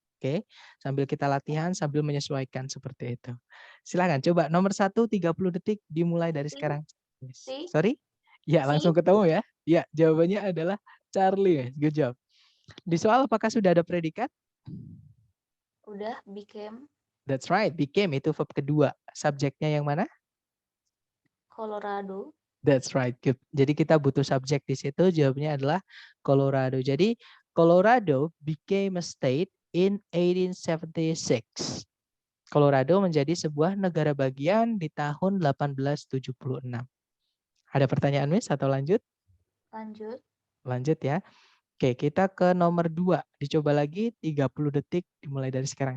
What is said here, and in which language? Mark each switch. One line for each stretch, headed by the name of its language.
Indonesian: Oke, sambil kita latihan, sambil menyesuaikan seperti itu. Silakan coba nomor 1, 30 detik dimulai dari sekarang. Miss. Si.
English: Sorry?
Indonesian: Ya, langsung ketemu ya. Ya, jawabannya adalah Charlie, Miss.
English: Good job.
Indonesian: Di soal apakah sudah ada predikat? Udah, became.
English: That's right, became
Indonesian: itu
English: verb
Indonesian: kedua. Subjeknya yang mana? Colorado.
English: That's right. Good.
Indonesian: Jadi kita butuh subjek di situ. Jawabnya adalah Colorado. Jadi
English: Colorado became a state in 1876.
Indonesian: Colorado menjadi sebuah negara bagian di tahun 1876. Ada pertanyaan, Miss, atau lanjut? Lanjut. Lanjut ya. Oke, kita ke nomor 2. Dicoba lagi 30 detik dimulai dari sekarang.